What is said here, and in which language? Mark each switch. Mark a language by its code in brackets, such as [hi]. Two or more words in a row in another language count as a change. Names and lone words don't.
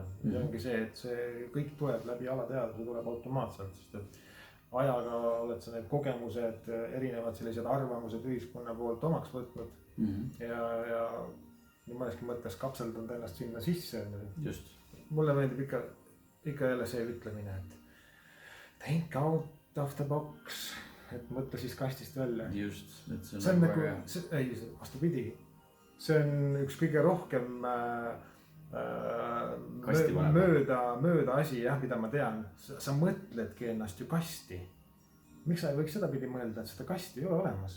[et] See ongi see, et see kõik tuleb läbi alateadvuse, tuleb automaatselt, sest et ajaga oled sa need kogemused, erinevad sellised arvamused ühiskonna poolt omaks võtnud ja nii mõneski mõttes kapseldanud ennast sinna sisse. Just. Mulle meeldib ikka jälle see ütlemine, et [en] think out of the box. [et] Et mõtle siis kastist välja. Just. See on nagu, ei, vastupidi. See on üks kõige rohkem mööda asi, mida ma tean. Sa mõtledki ennast ju kasti. Miks sa ei võiks seda pidi mõelda, et seda kasti ei ole olemas?